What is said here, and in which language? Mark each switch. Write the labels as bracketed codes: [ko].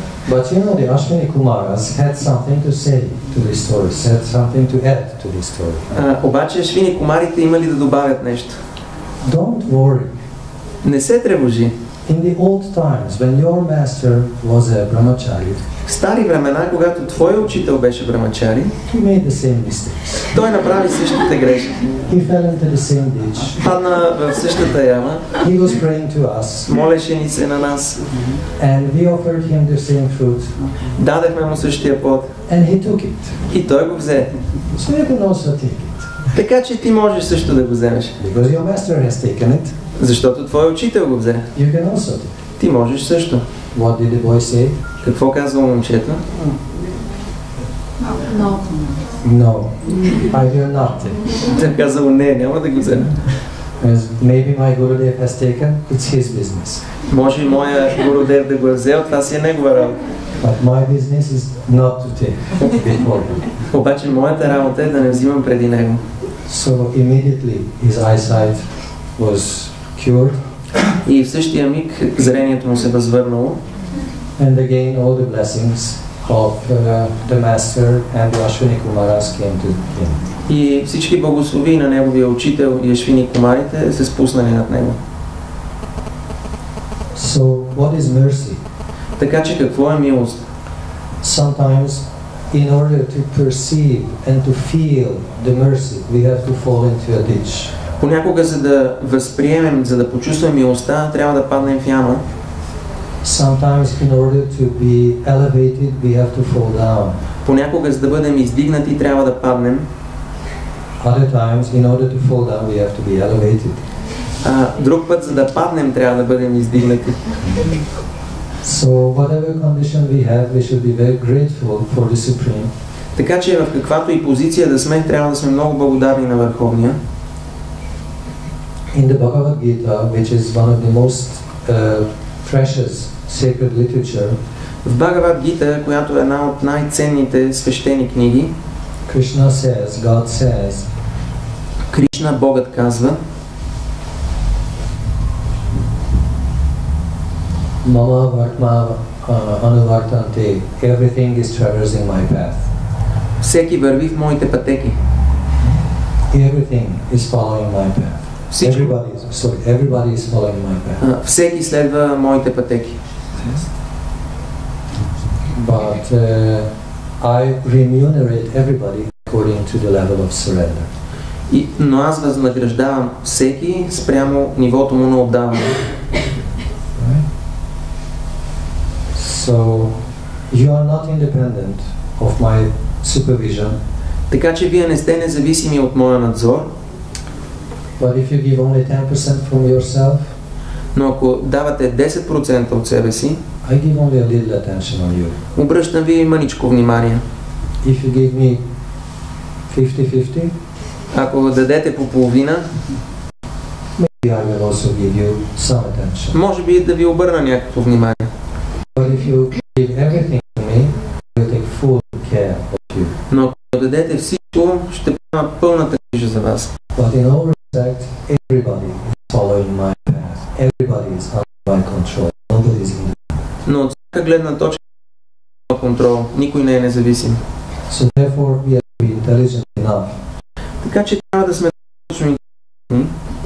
[en] But you know, the Ashwini Kumaras had something to say to this story, had something to add to this story. [bg] Обаче Ашвини Кумарите имали да добавят нещо. [en] Don't worry. [bg] Не се тревожи. [en] In the old times, when your master was a brahmachari, [bg] В стари времена, когато твой учител беше брамачари, [en] he made the same mistakes. [bg] той направи същите грешки. [en] He fell into the same ditch. [bg] Падна в същата яма, [en] He was praying to us, [bg] молеше ни се на нас, [en] and we offered him the same fruit, [bg] дадехме му същия плод [en] and he took it. [bg] и той го взе. [en] So you can also take it, [bg] Така че ти можеш също да го вземеш, [en] because your master has taken it. [bg] защото твой учител го взе. [en] You can also take it. [bg] Ти можеш също. [en] What did the boy say? [bg] Какво казва момчето? [en] No, I will not take. [bg] Той казал, не, няма да го взема. [en] As maybe my Gurudev has taken, it's his business. [bg] Може и моя Гурудев да го е взел, това си е негова работа. [en] But my business is not to take before him. [bg] Обаче моята работа е да не взимам преди него. [en] So immediately his eyesight was cured, [bg] И в същия миг зрението му се възвърнало. [en] and again all the blessings of the master and the Ashwini Kumaras came to him. [bg] И всички благослови на неговия учител и Ашвини Кумарите се спуснали над него. [en] So what is mercy? [bg] Така че какво е милост? [en] Sometimes in order to perceive and to feel the mercy, we have to fall into a ditch. [bg] Понякога, за да възприемем, за да почувстваме милостта, трябва да паднем в яма. [en] Sometimes in order to be elevated, we have to fall down. [bg] Понякога, за да бъдем издигнати, трябва да паднем. [en] Other times, in order to fall down, we have to be elevated. [bg] Друг път, за да паднем, трябва да бъдем издигнати. [en] So whatever condition we have, we should be very grateful for the Supreme. [bg] Така че в каквато и позиция да сме, трябва да сме много благодарни на Върховния. [en] In the Bhagavad Gita, which is one of the most precious sacred literature, [bg] В Бхагавад Гита, която е една от най-ценните свещени книги, [en] Krishna says, God says, [bg] Кришна, Богът казва, [sa] Mama Vartma Anuvartante, [en] everything is traversing my path. [bg] всеки върви в моите пътеки. [en] Everything is following my path. Everybody is following my path. [bg] Всеки следва моите пътеки. [en] But I remunerate everybody according to the level of surrender. [bg] Но аз възнаграждавам всеки спрямо нивото му на отдаване. [en] Right? So you are not independent of my supervision. [bg] Така че вие не сте независими от моя надзор. [en] But if you give only 10% from yourself, [bg] но ако давате 10% от себе си, [en] I give only a little attention on you. [bg] Обръщам ви мъничко внимание. [en] If you give me 50-50, [bg] ако дадете по половина, [en] maybe I will also give you some attention. [bg] може би да ви обърна някакво внимание. [en] But if you give everything to me, you take full [bg] отдадете всичко, ще поема пълната грижа за вас. [en] But in all respect, everybody is following my path. Everybody is under my control. Nobody is independent. [bg] Но от всяка гледна точка има контрол. Никой не е независим. [en] So therefore, we have to be intelligent enough [bg] Така че трябва да сме точно интелигентни,